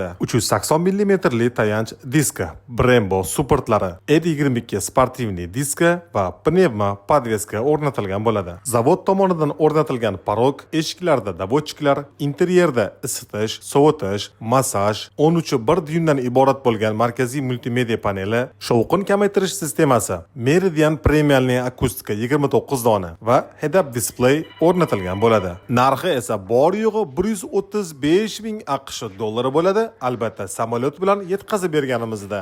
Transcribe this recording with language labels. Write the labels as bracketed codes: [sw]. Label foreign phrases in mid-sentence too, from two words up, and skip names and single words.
[uz] 380 mm li tayanch diska, Brembo supportlari, E22 sportivniy diska va [ru] pnevma podveska [uz] o'rnatilgan bo'ladi. Zavod tomonidan o'rnatilgan parok, eshiklarda davotchiklar, interyerda isitish, sovutish, massaj, 13.1 dyumdan iborat bo'lgan markaziy multimedia paneli, shovqin kamaytirish sistemasi, Meridian premiumli akustika 29 dona va [en] head-up display [uz] o'rnatilgan bo'ladi. Narxi esa bor yo'g'i 135 ming AQSh dollari bo'ladi. Albatta, samolyot bilan yetkazib berganimizda.